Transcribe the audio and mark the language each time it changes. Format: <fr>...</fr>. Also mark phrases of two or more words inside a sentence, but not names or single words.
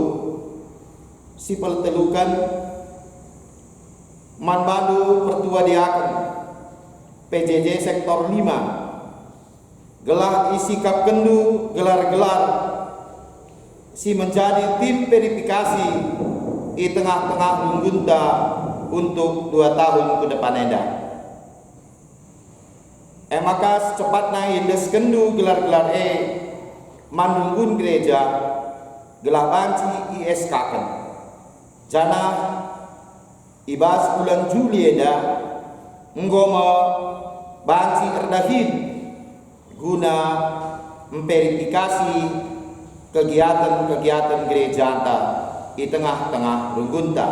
<btx>Sipel telukan man bandu pertua diaken PJJ sektor 5 gelar isikap kendu gelar-gelar si menjadi tim verifikasi di tengah-tengah Lunggunta</btx> <id>untuk 2 tahun ke depan</id> <btx>enda. Maka secepatnya indes kendu gelar-gelar mandunggun gereja gelar banci ISK kan jana ibas bulan Juli eda nggoma banci erdahin guna</btx> <id>memverifikasi kegiatan-kegiatan gereja</id> <btx>anta di tengah-tengah Runggunta.</btx>